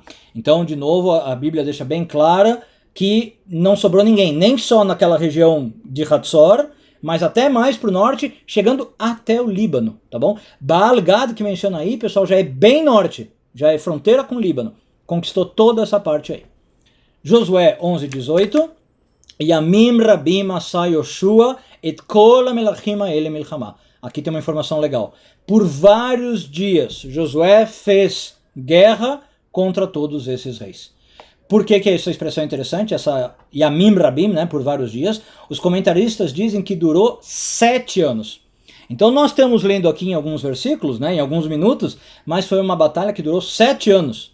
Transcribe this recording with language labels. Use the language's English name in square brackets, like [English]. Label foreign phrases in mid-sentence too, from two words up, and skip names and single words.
[Portuguese] Então, de novo, a Bíblia deixa bem clara que não sobrou ninguém, nem só naquela região de Hatzor, mas até mais para o norte, chegando até o Líbano, tá bom? Baal Gad, que menciona aí, pessoal, já é bem norte, já é fronteira com o Líbano, conquistou toda essa parte aí. Josué 11:18, [Hebrew] ימים רבים עשה יהושע את כל המלכים האלה מלחמה. [Portuguese] Aqui tem uma informação legal. Por vários dias, Josué fez guerra contra todos esses reis. Por que essa expressão é interessante? Essa [Hebrew] ימים רבים, [Portuguese] né, por vários dias. Os comentaristas dizem que durou 7 anos. Então nós estamos lendo aqui em alguns versículos, né, em alguns minutos, mas foi uma batalha que durou 7 anos.